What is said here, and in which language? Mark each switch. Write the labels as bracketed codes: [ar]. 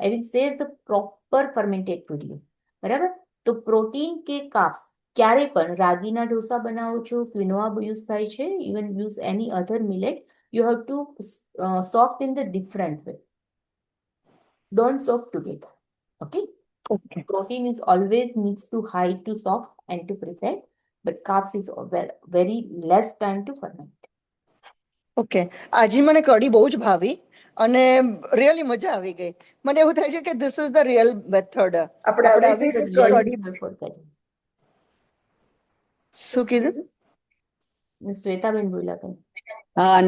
[en] I will share the proper fermented video. [gu] બરાબર, તો protein કે કાર્બ્સ ક્યારે પણ રાગીના ઢોસા બનાવો છો, ક્વિનોઆ યુઝ થાય છે, [en] Even use any other millet, you have to soak in the different way, don't soak together. Okay, okay protein is always needs to high to soft and to prepare, but carbs is very less time to ferment. [gu] Okay, આજે મને કઢી બહુ જ ભાવી અને really મજા આવી ગઈ. મને એવું થાય છે કે [en] This is the real method. [gu] આપણે આવી રીતે જ કઢી બિફોર કરી શું કીધું? શ્વેતાબેન બોલ્યા હતા.